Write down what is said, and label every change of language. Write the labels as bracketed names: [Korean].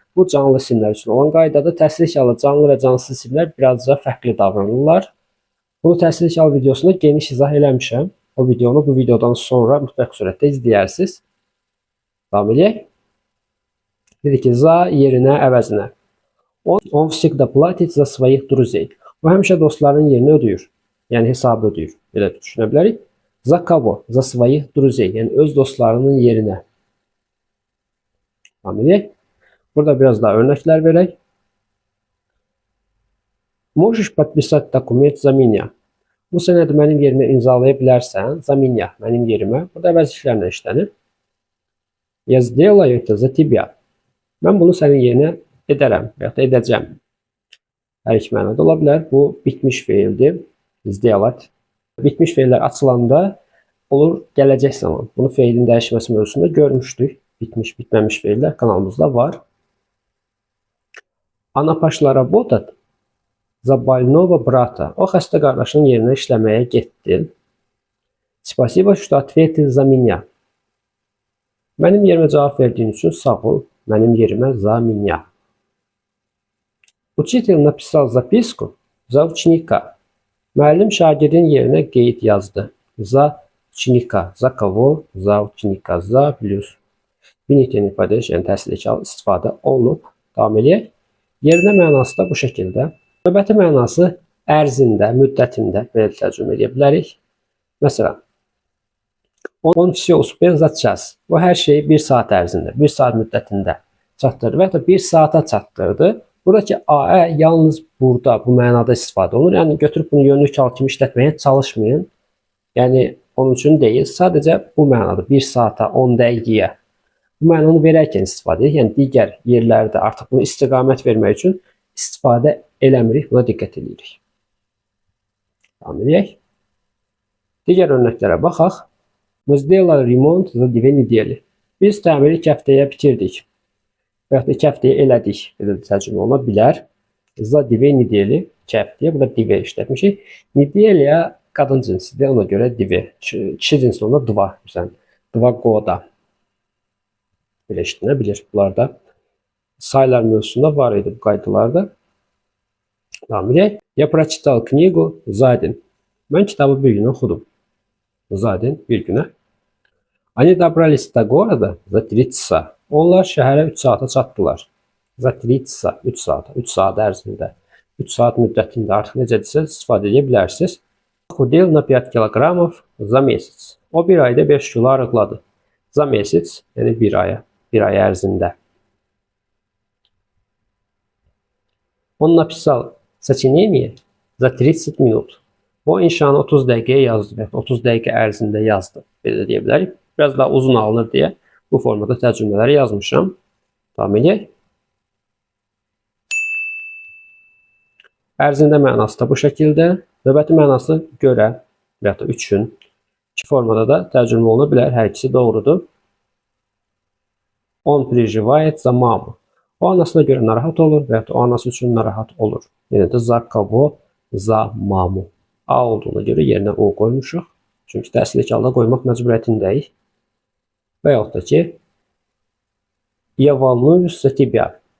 [Azerbaijani] Bu canlı isimlər üçün olan qaydadır. Təsrikəli canlı və cansız isimlər birazca fərqli davranırlar. Bunu təsrikəli videosunda geniş izah eləmişəm. O videonu bu videodan sonra mütləq surətdə izləyərsiniz. Davam edək. Dedik ki, za yerinə, əvəzinə. [Russian] Он всегда платит за своих друзей. [Azerbaijani] O həmişə dostların yerini ödəyir. Yəni hesabı ödəyir. Belə düşünə bilərik. [Russian] За кого? За своих друзей. [Azerbaijani] Yəni öz dostlarının yerinə. Davam edək. Burada biraz daha örnəklər verək. [Russian] Можешь подписать документ за меня? [Azerbaijani] Bu sənədi mənim yerimə imzalaya bilərsən. [Russian] За меня, [Azerbaijani] mənim yerimə. Burada əvəzliklərlə işlənir. [Russian] Я сделаю это за тебя. [Azerbaijani] Mən bunu sənin yerinə edərəm və ya da edəcəm. Hər iki mənada ola bilər. Bu bitmiş feildir. Сделать. Bitmiş feillər açılanda olur gələcək zaman. Bunu feilin dəyişməsi mövzusunda görmüşdük. Bitmiş, bitməmiş feillər kanalımızda var. [Russian] Она пошла работать за больного брата. [Azerbaijani] O xəstə qardaşının yerinə işləməyə getdi. [Russian] Спасибо, что ответил за меня. [Azerbaijani] Mənim yerimə cavab verdiyin üçün sağ ol. Mənim yerimə [Russian] за меня. Учитель написал записку за ученика. [Azerbaijani] Müəllim şagirdin yerinə qeyd yazdı. [Russian] За ученика. За кого? За ученика. За plus. [Azerbaijani] Binitini падеж, yəni təsirli istifadə olunub. Davam edək. Yerinə mənası da bu şəkildə. Növbəti mənası ərzində, müddətində belə tərcümə edə bilərik. [Russian] Məsələn, он все успел за час. [Azerbaijani] O hər şeyi 1 saat ərzində, 1 saat müddətində çatdırdı və ya da 1 saata çatdırdı. Buradakı AE yalnız burada bu mənada istifadə olunur. Yəni götürüb bunu yönlü kal kimi işlətməyə çalışmayın. Yəni onun üçün deyil, sadəcə bu mənada 1 saata, 10 dəqiqəyə bu mənanı verərkən istifadə edir. Yəni digər yerlərdə artıq bunu istiqamət vermək üçün istifadə eləmirik, buna diqqət edirik. Davam edək. Digər örnəklərə baxaq. [Russian] Мы сделали ремонт за 2 недели. [Azerbaijani] Biz təmiri 2 həftəyə bitirdik. Və ya da 2 həftəyə elədik. Belə tərcümə oluna bilər. [Russian] За 2 недели [Azerbaijani] 2 həftəyə. Burada 2 işlətmişik. Nedelia qadın cinsidir. Ona görə 2. Kişi cinsi onda 2. [Russian] Məsələn, 2 года. [Azerbaijani] Belə işlənə bilir. Bunlarda sayılar mövzusunda var idi bu qaydalarda. Davam edək. [Russian] Я прочитал книгу за день. [Azerbaijani] Mən kitabı bir gün oxudum. [Russian] За день, [Azerbaijani] bir günə. [Russian] Они добрались до города за 3 часа. [Azerbaijani] Onlar şəhərə 3 saata çatdılar. [Russian] За 3 часа, [Azerbaijani] 3 saata, 3 saat ərzində. 3 saat müddətində artıq necədirsə istifadə edə bilərsiniz. [Russian] Худел на 5 килограммов за месяц. [Azerbaijani] O bir ayda 5 kilo arıqladı. [Russian] За месяц, [Azerbaijani] yəni bir ay ərzində. [Russian] Он написал сочинение за 30 минут. [Azerbaijani] O inşanı 30 dəqiqəyə yazdı. 30 dəqiqə ərzində yazdı. Belə deyə bilərik. Biraz daha uzun alınır deyə bu formada tərcümələri yazmışam. Davam edək. Ərzində mənası da bu şəkildə. Növbəti mənası görə. və ya da üçün. İki formada da tərcümə oluna bilər. Hər ikisi doğrudur. [Russian] On переживает за маму. [Azerbaijani] O anasına görə narahat olur və ya da o anası üçün narahat olur. Yenə də [Russian] za kого, za mamu. [Azerbaijani] A olduğuna görə yerinə o qoymuşuq. Çünki təsirli halda qoymaq məcburiyyətindəyik. Və yaxud da ki, [Russian] я волнуюсь за тебя.